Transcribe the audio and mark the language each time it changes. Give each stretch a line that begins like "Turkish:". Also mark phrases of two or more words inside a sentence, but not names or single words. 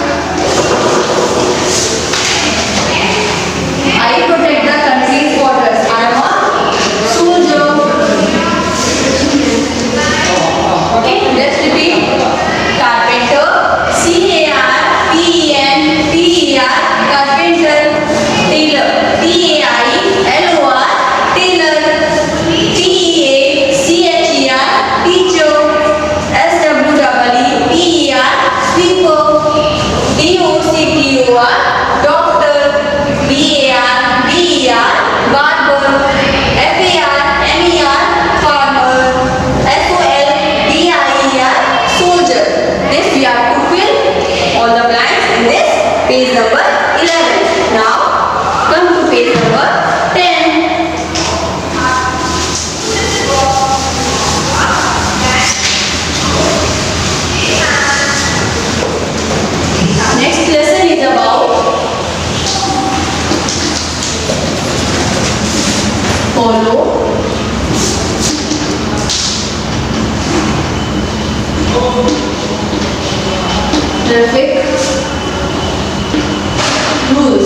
English: I protect the country's borders. I am a soldier. Okay, let's repeat. Carpenter, C-A-R-P-E-N-T-E-R, carpenter. Tailor, T-A-I-L-O-R, tailor. T-E-A-C-H-E-R, teacher. S-W-E-E-P-E-R, sweeper. D-O-C-T-O-R, doctor. B-A-R-B-E-R, barber. F-A-R-M-E-R, farmer. S-O-L-D-I-E-R, soldier. This we have to fill all the blanks in this page number 11. Now come to page number 10. Next lesson is about follow traffic rules.